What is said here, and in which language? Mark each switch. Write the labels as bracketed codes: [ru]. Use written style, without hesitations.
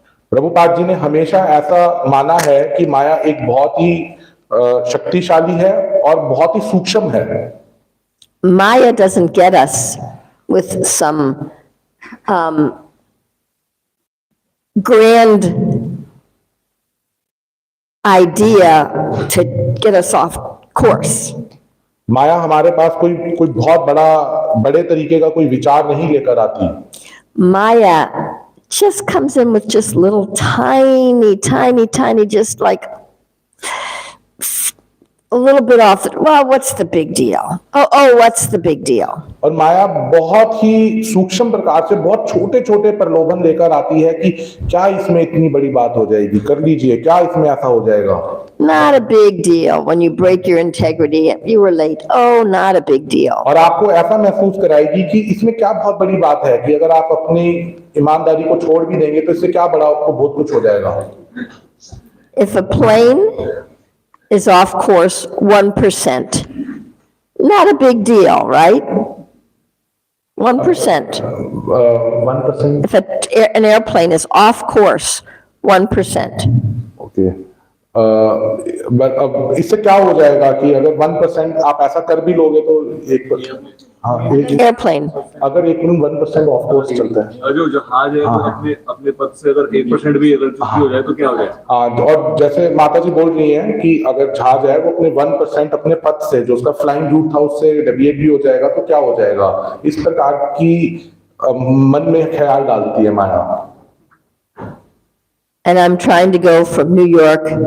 [hi] प्रभुपाद जी ने हमेशा ऐसा माना है कि माया एक बहुत ही शक्तिशाली है और बहुत ही सूक्ष्म है। [en] Maya doesn't get us with some grand idea to get us off course. [hi] माया हमारे पास कोई बहुत बड़े तरीके का कोई विचार नहीं लेकर आती। [en] Maya just comes in with just little tiny, just like a little bit off. Well, what's the big deal? Oh, what's the big deal? [hi] और माया बहुत ही सूक्ष्म प्रकार से बहुत छोटे छोटे प्रलोभन लेकर आती है कि क्या इसमें इतनी बड़ी बात हो जाएगी, कर लीजिए, क्या इसमें ऐसा हो जाएगा। [en] Not a big deal when you break your integrity. You were late. Oh, not a big deal. [hi] और आपको ऐसा महसूस कराएगी कि इसमें क्या बहुत बड़ी बात है कि अगर आप अपनी ईमानदारी को छोड़ भी देंगे तो इससे क्या बड़ा आपको बहुत कुछ हो जाएगा। [en] If a plane is off course 1%, not a big deal, right? 1%. 1%. If an airplane is off course 1%. Okay. [hi] अब इससे क्या हो जाएगा कि अगर 1% आप ऐसा कर भी लोगे तो [en] Airplane. [hi] अगर 1% ऑफ कोर्स चलता है, जो जहाज है तो अपने पद से अगर 1% भी अगर चूक हो जाए तो क्या हो जाए। हाँ, और जैसे माता जी बोल रही हैं कि अगर जहाज है वो अपने 1% अपने पद से जो उसका फ्लाइंग रूट था उससे डेविएट भी हो जाएगा तो क्या हो जाएगा। इस प्रकार की मन में ख्याल डालती है माया। [en] And I'm trying to go from New York